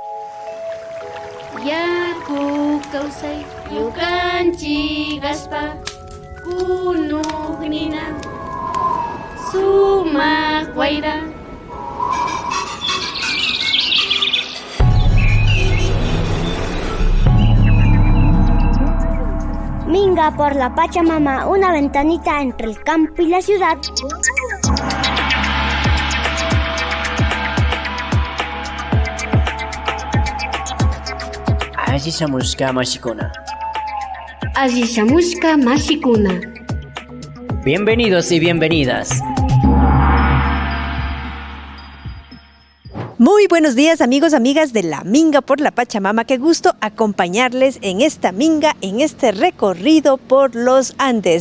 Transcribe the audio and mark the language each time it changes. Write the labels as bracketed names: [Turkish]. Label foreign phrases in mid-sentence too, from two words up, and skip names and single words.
[Quechua] Yaku kawsay yukanchik aspa kunuqnina sumaq wayra. [Spanish] Minga por la Pachamama, una ventanita entre el campo y la ciudad. [Quechua] Asishamushka mashikuna. Asishamushka mashikuna. [Spanish] Bienvenidos y bienvenidas. Muy buenos días, amigos, amigas de la Minga por la Pachamama. Qué gusto acompañarles en esta minga, en este recorrido por los Andes.